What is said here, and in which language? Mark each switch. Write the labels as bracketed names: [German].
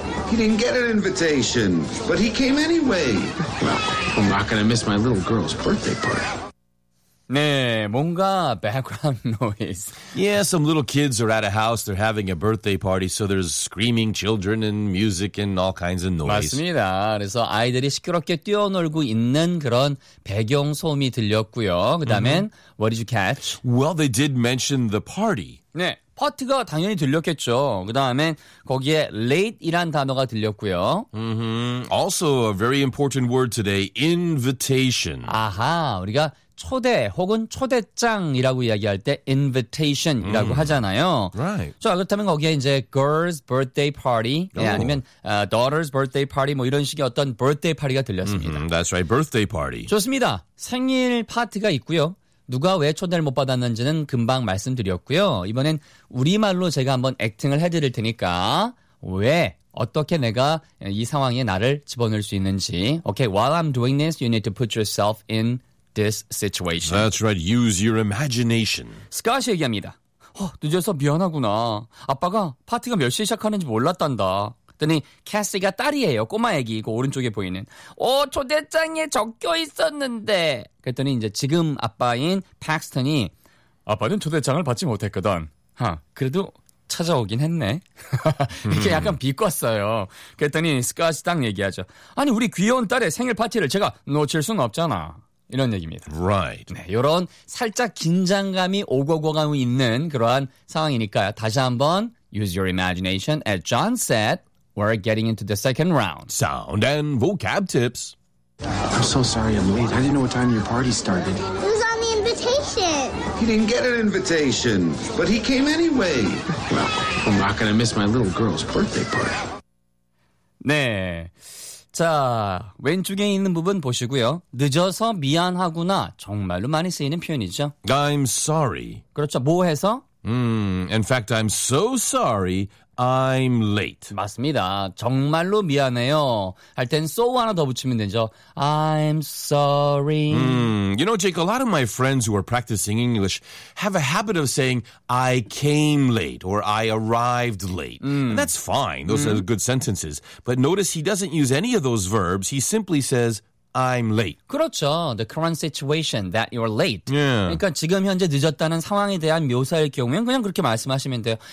[English] He didn't get an invitation, but he came anyway. Well, I'm not going to miss my little girl's birthday party. [Korean] 네, 뭔가 [English] background noise. Yeah, some little kids are at a house. They're having a birthday party, so there's screaming children and music and all kinds of noise. [Korean] 맞습니다. 그래서 아이들이 시끄럽게 뛰어놀고 있는 그런 배경 소음이 들렸고요. 그다음엔 [English] mm-hmm. what did you catch? Well, they did mention the party. [Korean] 네. 파티가 당연히 들렸겠죠. 그 다음에 거기에 late이란 단어가 들렸고요. [English] Mm-hmm. Also a very important word today, invitation. [Korean] 아하, 우리가 초대 혹은 초대장이라고 이야기할 때 invitation이라고 하잖아요. [English] Right. 자, 그렇다면 거기에 이제 girl's birthday party 네, 아니면 daughter's birthday party 뭐 이런 식의 어떤 birthday party가 들렸습니다. Mm-hmm. That's right, birthday party. [Korean] 좋습니다. 생일 파티가 있고요. 누가 왜 초대를 못 받았는지는 금방 말씀드렸고요. 이번엔 우리말로 제가 한번 액팅을 해드릴 테니까 왜, 어떻게 내가 이 상황에 나를 집어넣을 수 있는지. [English] Okay, while I'm doing this, you need to put yourself in this situation. That's right. Use your imagination. [Korean] Scott이 얘기합니다. 늦어서 미안하구나. 아빠가 파티가 몇 시에 시작하는지 몰랐단다. 그랬더니 캐시가 딸이에요. 꼬마 애기, 그 오른쪽에 보이는. 오, 초대장에 적혀 있었는데. 그랬더니 이제 지금 아빠인 팩스턴이 아빠는 초대장을 받지 못했거든. 하, 그래도 찾아오긴 했네. 이렇게 약간 비꼬았어요. 그랬더니 스카시 딱 얘기하죠. 아니, 우리 귀여운 딸의 생일 파티를 제가 놓칠 순 없잖아. 이런 얘기입니다. [English] Right. [Korean] 네, 이런 살짝 긴장감이 오고가고 있는 그러한 상황이니까요. 다시 한번 [English] use your imagination. As John said, we're getting into the second round. Sound and vocab tips. I'm so sorry I'm late. I didn't know what time your party started. It was on the invitation. He didn't get an invitation, but he came anyway. Well, I'm not going to miss my little girl's birthday party. [Korean] 네. 자, 왼쪽에 있는 부분 보시고요. 늦어서 미안하구나. 정말로 많이 쓰이는 표현이죠. [English] I'm sorry. [Korean] 그렇죠. 뭐 해서? [English] In fact, I'm so sorry. I'm late. [Korean] 맞습니다. 정말로 미안해요. 할 땐 so 하나 더 붙이면 되죠. [English] I'm sorry. You know, Jake, a lot of my friends who are practicing English have a habit of saying I came late or I arrived late. And that's fine. Those are good sentences. But notice he doesn't use any of those verbs. He simply says I'm late. [Korean] 그렇죠. [English] The current situation that you're late. Yeah. [Korean] 그러니까 지금 현재 늦었다는 상황에 대한 묘사일 경우에 그냥 그렇게 말씀하시면 돼요.